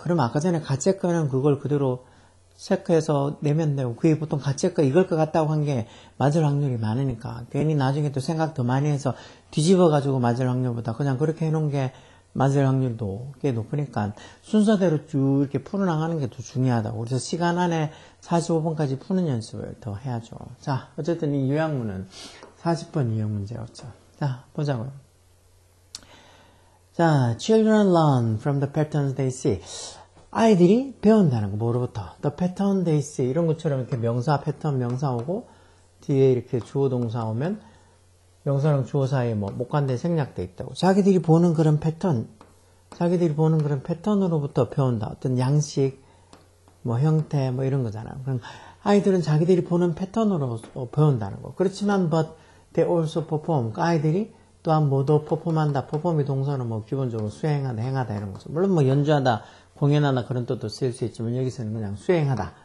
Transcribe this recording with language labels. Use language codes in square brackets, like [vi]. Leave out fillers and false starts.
[ko] 그러면 아까 전에 가체크는 그걸 그대로 체크해서 내면 되고 그게 보통 가체크 이걸 것 같다고 한 게 맞을 확률이 많으니까 괜히 나중에 또 생각 더 많이 해서 뒤집어 가지고 맞을 확률보다 그냥 그렇게 해놓은 게 맞을 확률도 꽤 높으니까 순서대로 쭉 이렇게 풀어나가는 게 더 중요하다고. 그래서 시간 안에 45번까지 푸는 연습을 더 해야죠. 자, 어쨌든 이 요약문은 40번 유형 문제였죠. 자, 보자고요. [en] 자, children learn from the patterns they see. [ko] 아이들이 배운다는 거, 뭐로부터. [en] The pattern they see. [ko] 이런 것처럼 이렇게 명사, 패턴, 명사 오고, 뒤에 이렇게 주어, 동사 오면, 명사랑 주어 사이에 뭐, 목관대 생략돼 있다고. 자기들이 보는 그런 패턴, 자기들이 보는 그런 패턴으로부터 배운다. 어떤 양식, 뭐, 형태, 뭐, 이런 거잖아요. 그럼 아이들은 자기들이 보는 패턴으로 배운다는 거. 그렇지만, [en] but they also perform. [ko] 아이들이 또한 뭐도 perform한다. perform이 동사는 뭐, 기본적으로 수행하다, 행하다, 이런 거죠. 물론 뭐, 연주하다, 공연하다 그런 뜻도 쓸 수 있지만 여기서는 그냥 수행하다.